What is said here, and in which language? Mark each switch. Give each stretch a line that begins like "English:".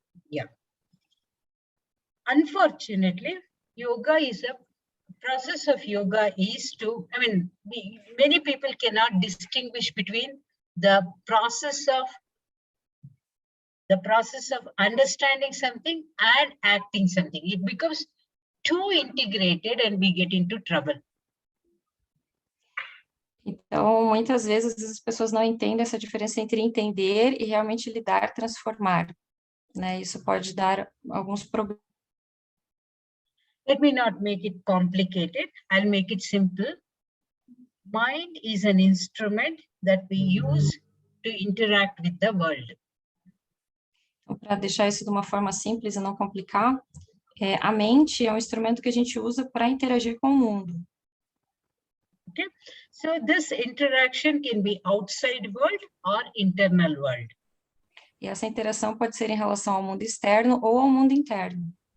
English: Yeah. Unfortunately, yoga is a process of yoga is to, I mean, many people cannot distinguish between the process of understanding something and acting something. It becomes too integrated and we get into trouble.
Portuguese: Então, muitas vezes as pessoas não entendem essa diferença entre entender e realmente lidar, transformar, né? Isso pode dar alguns problemas.
English: Let me not make it complicated. I'll make it simple. Mind is an instrument that we use to interact with the world.
Portuguese: Então, para deixar isso de uma forma simples e não complicar, a mente é um instrumento que a gente usa para interagir com o mundo.
English: Okay, so this interaction can be outside world or internal world.
Portuguese: E essa interação pode ser em relação ao mundo externo ou ao mundo interno.